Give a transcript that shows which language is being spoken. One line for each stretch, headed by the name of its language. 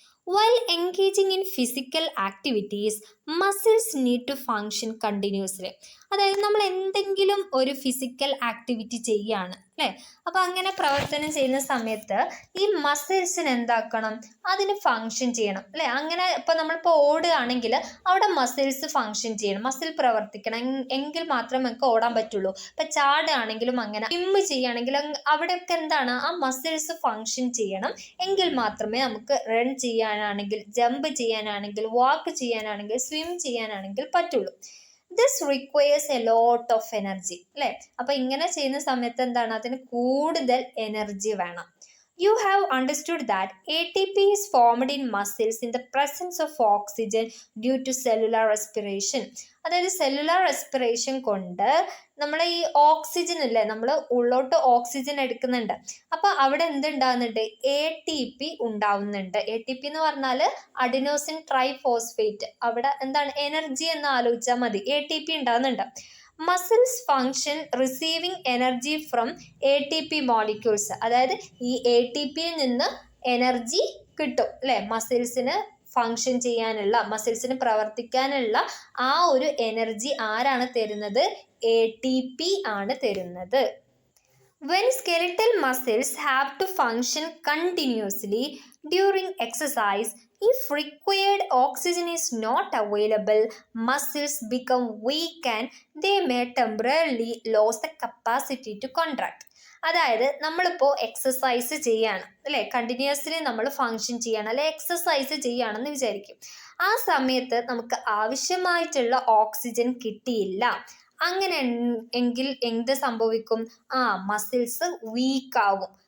English: While engaging in physical activities, muscles need to function continuously.
Malayalam: അതായത് നമ്മൾ എന്തെങ്കിലും ഒരു ഫിസിക്കൽ ആക്ടിവിറ്റി ചെയ്യുകയാണ് അല്ലേ, അപ്പോൾ അങ്ങനെ പ്രവർത്തനം ചെയ്യുന്ന സമയത്ത് ഈ മസിൽസിന് എന്താക്കണം? അതിന് ഫങ്ഷൻ ചെയ്യണം അല്ലേ. അങ്ങനെ ഇപ്പോൾ നമ്മളിപ്പോൾ ഓടുകയാണെങ്കിൽ അവിടെ മസിൽസ് ഫങ്ഷൻ ചെയ്യണം, മസിൽ പ്രവർത്തിക്കണം, എങ്കിൽ മാത്രമേ നമുക്ക് ഓടാൻ പറ്റുള്ളൂ. ഇപ്പം ചാടുകയാണെങ്കിലും അങ്ങനെ, സ്വിമ്മ് ചെയ്യുകയാണെങ്കിലും അവിടെയൊക്കെ എന്താണ്? ആ മസിൽസ് ഫങ്ഷൻ ചെയ്യണം, എങ്കിൽ മാത്രമേ നമുക്ക് റൺ ചെയ്യാനാണെങ്കിൽ, ജമ്പ് ചെയ്യാനാണെങ്കിൽ, വാക്ക് ചെയ്യാനാണെങ്കിൽ, സ്വിം ചെയ്യാനാണെങ്കിൽ പറ്റുള്ളൂ.
English: this requires a lot of energy
Malayalam: അല്ലേ. അപ്പൊ ഇങ്ങനെ ചെയ്യുന്ന സമയത്ത് എന്താണ്, അതിന് കൂടുതൽ എനർജി വേണം.
English: You have understood that ATP is formed in muscles in the presence of oxygen due to cellular respiration.
Malayalam: അതായത് സെല്ലുലാർ റെസ്പിറേഷൻ കൊണ്ട് നമ്മൾ ഈ ഓക്സിജൻ അല്ലേ, നമ്മൾ ഉള്ളോട്ട് ഓക്സിജൻ എടുക്കുന്നുണ്ട്. അപ്പൊ അവിടെ എന്തുണ്ടാവുന്നുണ്ട്, ATP ഉണ്ടാവുന്നുണ്ട്. ATP എന്ന് പറഞ്ഞാൽ അഡിനോസിൻ ട്രൈഫോസ്ഫേറ്റ്. അവിടെ എന്താണ് എനർജി എന്ന് ആലോചിച്ചാൽ മതി. ATP ഉണ്ടാവുന്നുണ്ട്.
English: Muscles function receiving energy from ATP molecules.
Malayalam: അതായത് ഈ ATPയിൽ നിന്ന് എനർജി കിട്ടും അല്ലെ. മസിൽസിന് ഫങ്ഷൻ ചെയ്യാനുള്ള, മസിൽസിന് പ്രവർത്തിക്കാനുള്ള ആ ഒരു എനർജി ആരാണ് തരുന്നത്, ATP ആണ് തരുന്നത്.
English: When skeletal muscles have to function continuously during exercise, if required oxygen is not available, muscles become weak and they may temporarily lose the capacity to contract.
Malayalam: അതായത് നമ്മളിപ്പോൾ എക്സസൈസ് ചെയ്യാണ് അല്ലേ, കണ്ടിന്യൂസ്ലി നമ്മൾ function ചെയ്യണം അല്ലെ, exercise ചെയ്യുകയാണെന്ന് വിചാരിക്കും. ആ സമയത്ത് നമുക്ക് ആവശ്യമായിട്ടുള്ള ഓക്സിജൻ കിട്ടിയില്ല. അങ്ങനെ എങ്കിൽ എന്ത് സംഭവിക്കും, മസിൽസ് വീക്കാവും.